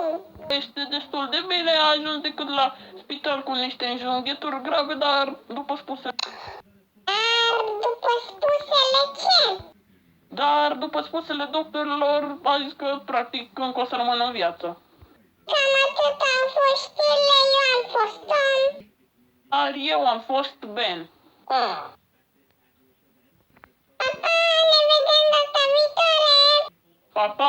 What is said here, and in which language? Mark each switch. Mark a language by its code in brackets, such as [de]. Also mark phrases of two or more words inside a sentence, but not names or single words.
[ro] Este destul de bine, a ajuns decât la spital cu niște înjunghieturi grave, dar după spuse... Dar după spusele ce? Dar după spusele doctorilor, a zis că practic încă o să rămână în viață. Cam atât au fost știrile, eu am fost Tom. Dar eu am fost Ben. Pa, pa, ne vedem data viitoare! Pa, pa!